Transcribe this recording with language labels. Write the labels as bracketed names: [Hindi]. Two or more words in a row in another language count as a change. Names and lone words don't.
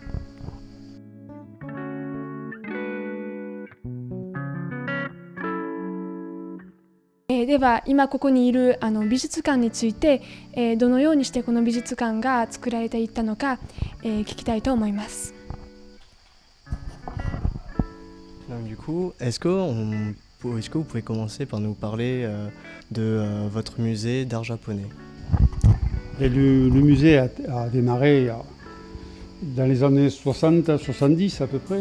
[Japanese] では今ここにいる美術館について、どのようにしてこの美術館が作られていったのか、聞きたいと思います。 [French] Donc, du coup, est-ce que vous pouvez commencer par nous parler de votre musée d'art japonais? Et le musée a démarré dans les années 60-70 à peu près.